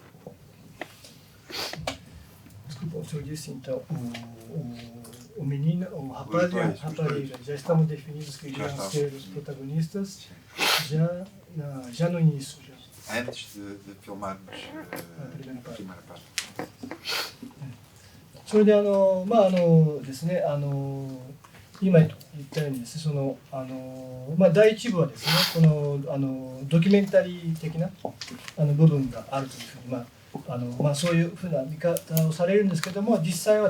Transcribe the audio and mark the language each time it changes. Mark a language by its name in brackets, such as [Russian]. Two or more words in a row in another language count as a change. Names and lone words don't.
[Portuguese] Desculpa, o senhor disse então o menino, o rapaz e a rapariga já estavam definidos que iam ser os protagonistas já no início. Antes de filmarmos a primeira parte. [Japanese] それでですね今言ったようにですね第一部はですねこのドキュメンタリー的な部分があるというふうにそういうふうな見方をされるんですけども、実際は